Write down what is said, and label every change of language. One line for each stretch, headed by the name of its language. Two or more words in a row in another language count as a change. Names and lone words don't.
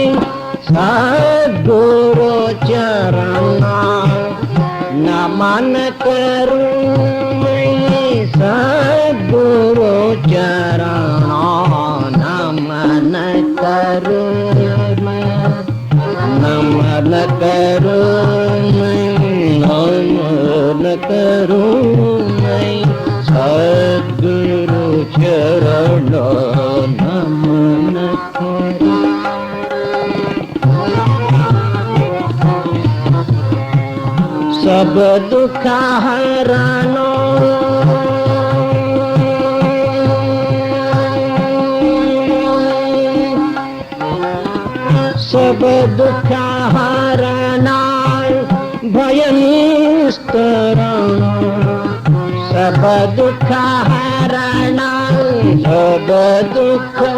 Kannada: ಸದ್ಗುರು ಚರಣ, ನಮನ ಕರುಣ ಸದ್ಗುರು ಚರಣ, ನಮನ ಕರುಣ ನಮನ ಕರುಣ ನಮನ ಕರುಣ ಸದ್ಗುರು ಚರಣ, ನಮನ ಕರುಣ
Hindi: सब दुख हरानो सब दुख हराना भय निस्तराना, सब दुख हराना सब दुख